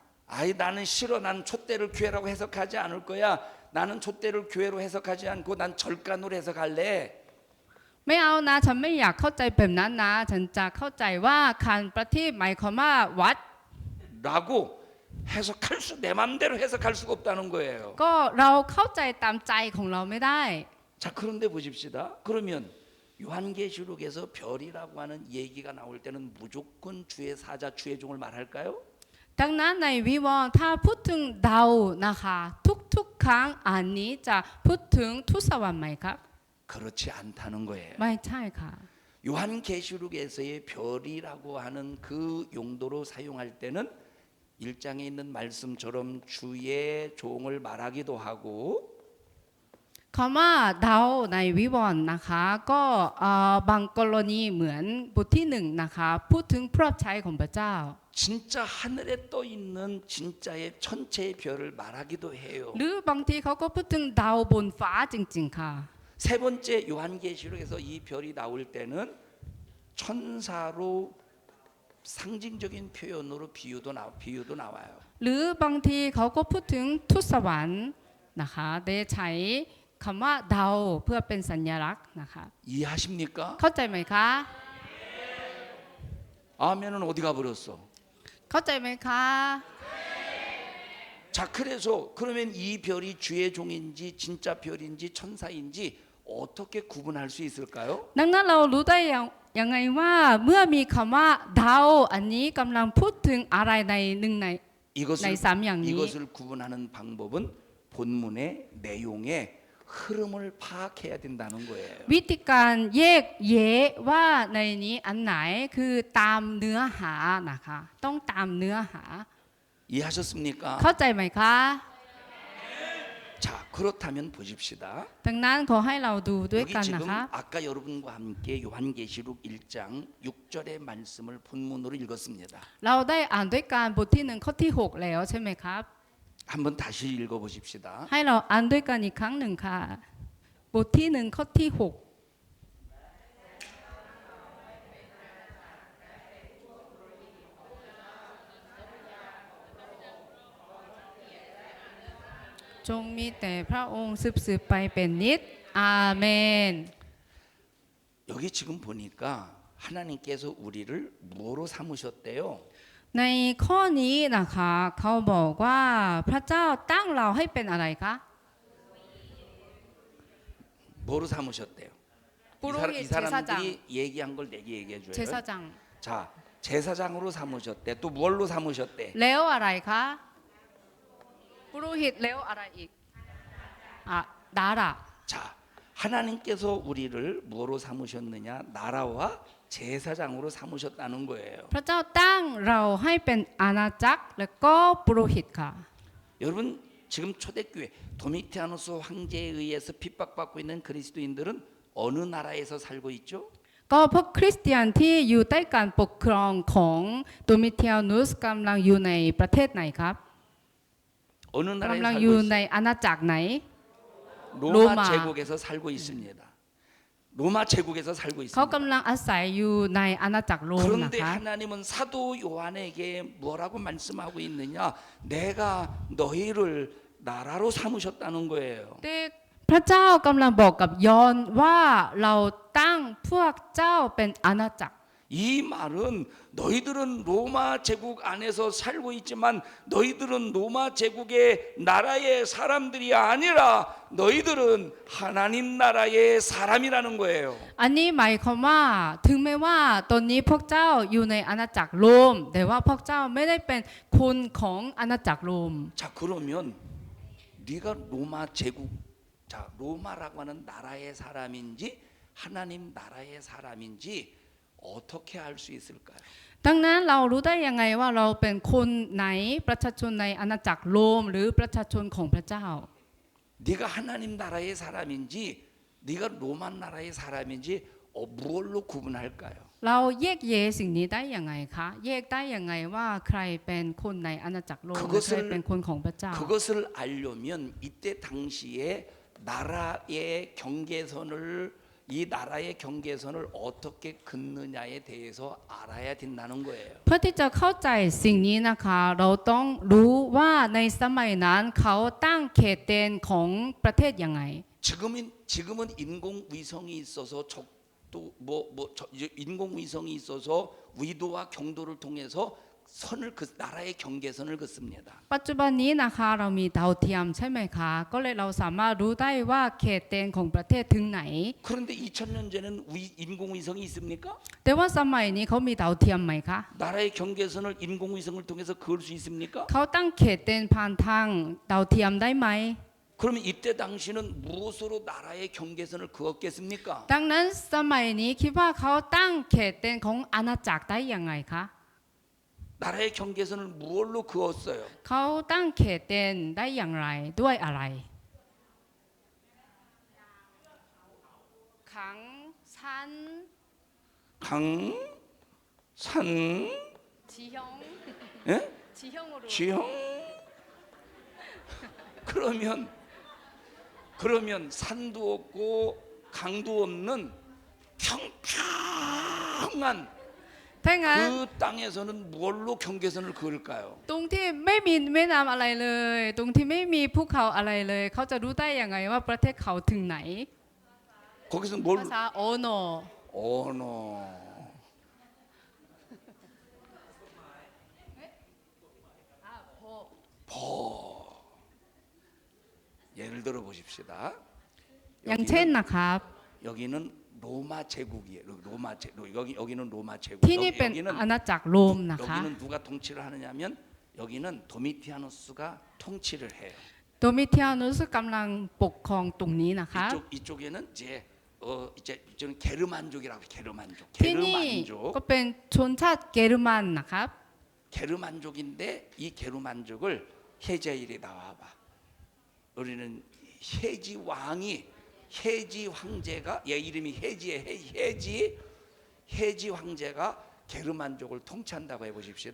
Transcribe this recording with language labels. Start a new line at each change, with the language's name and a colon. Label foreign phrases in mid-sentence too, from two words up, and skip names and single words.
Korean: 아이 나는 싫어. 난 촛대를 교회라고 해석하지 않을 거야. 나는 촛대를 교회로 해석하지 않고 난 절간으로 해석할래.
Thai: ไม่เอานะฉันไม่อยากเข้าใจแบบนั้นนะฉันจะเข้าใจว่าคันประทีปหมายความว่าวัด
Korean: 라고 내 맘대로 해석할 수가 없다는 거예요.
Thai: ก็เราเข้าใจตามใจของเราไม่ได้
Korean: 자, 그런데 보십시다. 그러면 요한계시록에서 별이라고 하는 얘기가 나올 때는 무조건 주의 사자, 주의 종을 말할까요?
Thai: ดังนั้นในวิวรณ์ถ้าพูดถึงดาวนะคะทุกๆครั้งอันนี้จะพูดถึงทูตสวรรค์ไหมครับ
Korean: 그렇지 않다는 거예요.
Thai: ไม่ใช่ค่ะ
Korean: 요한계시록에서의 별이라고 하는 그 용도로 사용할 때는 1장에 있는 말씀처럼 주의 종을 말하기도 하고
Thai: คำว่าดาวในวิวรณ์นะคะก็บางกรณีเหมือนบทที่1นะคะพูดถึงผู้รับใช้ของพระเจ้า
Korean: 진짜 하늘에 떠 있는 진짜의 천체의 별을 말하기도 해요.
Thai: หรือบางทีเขาก็พูดถึงดาวบนฟ้าจริงๆค่ะ
Korean: 세 번째 요한계시록에서 이 별이 나올 때는 천사로 상징적인 표현으로 비유도 나와요.
Thai: หรือบางทีเขาก็พูดถึงทูตสวรรค์นะคะได้ใช้คำว่าดาวเพื่อเป็นสัญลักษณ์นะคะ
Korean: 이해하십니까?
Thai: เข้าใจไหมคะ
Korean: 아멘은 어디 가버렸어?
Thai: เข้าใจไหมคะ
Korean: 자, 그래서 그러면 이 별이 주의 종인지 진짜 별인지 천사인지 어떻게 구분할 수 있을까요?
Thai: ดังนั้นเรารู้ได้ยังไงว่าเมื่อมีคำว่าดาวอันนี้กำลังพูดถึงอะไรในหนึ่งในสามอย่างนี้
Korean: 이것을 구분하는 방법은 본문의 내용의 흐름을 파악해야 된다는 거예요.
Thai: วิธีการแยกแยะว่าในนี้อันไหนคือตามเนื้อหานะคะต้องตามเนื้อหา
Korean: 이해하셨습니까?
Thai: เข้าใจไหมคะ
Korean: 자, 그렇다면 보십시다.
Thai: ดังนั้นขอให้เราดูด้วย
Korean: 여기
Thai: กัน
Korean: 지금
Thai: นะคะ
Korean: 아까 여러분과 함께 요한계시록 1장 6절의 말씀을 본문으로 읽었습니다.
Thai: เราได้อ่านด้วยกันบทที่1ข้อที่6แล้วใช่ไหมครับ
Korean: 한번 다시 읽어보십시다.
Thai: ให้เราอ่านด้วยกันอีกครั้งหนึ่งค่ะบทที่1ข้อที่6จงมีแต่พระองค์สืบไปเป็นนิจอาเมน
Korean: 여기 지금 보니까 하나님께서 우리를 뭐로 삼으셨대요?
Thai: ในข้อนี้นะคะเขาบอกว่าพระเจ้าตั้งเราให้เป็นอะไรคะ
Korean: 뭐로 삼으셨대요?
Thai: ปุโรหิต
Korean: 이 เชซาจัง 사람들이 얘기한 걸 내게 얘기해 เชซา 줘요. จัง 자, 제사장으로 삼으셨대. 또 뭘로 삼으셨대?
Thai: แล้วอะไรคะปุโรหิตแล้วอะไรอีกอ่ะดารา
Korean: 자, 하나님께서 우리를 뭐로 삼으셨느냐? 나라와 제사장으로 삼으셨다는 거예요.
Thai: พระเจ้าตั้งเราให้เป็นอาณาจักรและก็ปุโรหิตค่ะ
Korean: 여러분 지금 초대교회 도미티아누스 황제에 의해서 핍박받고 있는 그리스도인들은 어느 나라에서 살고 있죠?
Thai: ก็พวกคริสเตียนที่อยู่ใต้การปกครองของโดมิเทียนุสกำลังอยู่ในประเทศไหนครับ
Korean: 어느 나라에
Thai: กำลัง
Korean: 살고
Thai: อยู่ใน
Korean: 있어요?
Thai: อาณาจักรไหน
Korean: 로마 로마. 제국에서 살고 있습니다. 로마 제국에서 살고
Thai: เขา
Korean: 있습니다.
Thai: กำลังอาศัยอยู่ในอาณาจักรโรมนะ
Korean: 그런데
Thai: คะ
Korean: 하나님은 사도 요한에게 뭐라고 말씀하고 있느냐? 내가 너희를 나라로 삼으셨다는 거예요.
Thai: แต่พระเจ้ากำลังบอกกับยอห์นว่าเราตั้งพวกเจ้าเป็นอาณาจักร
Korean: 이 말은 너희들은 로마 제국 안에서 살고 있지만 너희들은 로마 제국의 나라의 사람들이 아니라 너희들은 하나님 나라의 사람이라는 거예요.
Thai: อันนี้หมายความว่าถึงแม้ว่าตอนนี้พวกเจ้าอยู่ในอาณาจักรโรมแต่ว่าพวกเจ้าไม่ได้เป็นคนของอาณาจักรโรม
Korean: 자, 그러면 네가 로마 제국, 자, 로마라고 하는 나라의 사람인지 하나님 나라의 사람인지 어떻게 알 수 있을까요?
Thai: ดังนั้นเรารู้ได้ยังไงว่าเราเป็นคนไหนประชาชนในอาณาจักรโรมหรือประชาชนของพระเจ้า
Korean: 네가 하나님 나라의 사람인지 네가 로마 나라의 사람인지 무엇로 구분할까요?
Thai: เราแยกแยะสิ่งนี้ได้ยังไงคะแยกได้ยังไงว่าใครเป็นคนในอาณาจักรโรมและใครเป็นคนของพระเจ้า
Korean: 그것을 알려면 이때 당시에 나라의 경계선을 이 나라의 경계선을 어떻게 긋느냐에 대해서 알아야 된다는 거예요.
Thai: เพื่อที่จะเข้าใจสิ่งนี้นะคะเราต้องรู้ว่าในสมัยนั้นเขาตั้งเขตแดนของประเทศยังไง
Korean: 지금은 인공위성이 있어서 적도 인공위성이 있어서 위도와 경도를 통해서 선을 그 나라의 경계선을 긋습니다.
Thai: ปัจจุบันนี้นะคะเรามีดาวเทียมใช่ไหมคะก็เลยเราสามารถรู้ได้ว่าเขตแดนของประเทศถึงไหน
Korean: 그런데 2000년 전에는 인공위성이 있습니까?
Thai: แต่ว่าสมัยนี้เขามีดาวเทียมไหมคะ
Korean: 나라의 경계선을 인공위성을 통해서 그을 수 있습니까?
Thai: เขาตั้งเขตแดนผ่านทางดาวเทียมได้ไหม
Korean: 그러면 이때 당시는 무엇으로 나라의 경계선을 그었겠습니까?
Thai: ดังนั้นสมัยนี้คิดว่าเขาตั้งเขตแดนของอาณาจักรได้ยังไงคะ
Korean: 나라의 경계선을 무엇로 그었어요?
Thai: เขาตั้งเขตแดนได้อย่างไรด้วยอะไร
Korean: 강 산 강, 산, ชีฮง 예? ชีฮง 으로 지형? 그러면 산도 없고 강도 없는 평평한
Thai: ถ้างั้น
Korean: 그 땅에서는 뭘로 경계선을 그을까요?
Thai: ตรงที่ไม่มีแม่น้ำอะไรเลย ตรงที่ไม่มีภูเขาอะไรเลย เขาจะรู้ได้ยังไงว่าประเทศเขาถึงไหน
Korean: 거기서
Thai: ภา
Korean: 뭘
Thai: ษาโอโน
Korean: 언어 버 예를 들어 보십시다.
Thai: อย่างเช่นนะครับ
Korean: 여기는 로마 제국이에요. 여기는 로마 제국.
Thai: ที่นี่เป็นอาณาจักรโรมนะคะ
Korean: 여기는 누가 통치를 하느냐면 여기는 도미티아누스가 통치를 해요.
Thai: โดมิเทียนุสกำลังปกครองตรงนี้นะคะ
Korean: 이쪽에는 이제 저는 게르만족이라고 해요. 게르만족.
Thai: ที่นี่ก็เป็นชนชาติเกรุมันนะครับ
Korean: 게르만족인데 이 게르만족을 해자일에 나와봐. 우리는 해지 왕이 해지 황제가 얘 이름이 해지의 해지 황제가 게르만족을 통치한다고 해보십시오.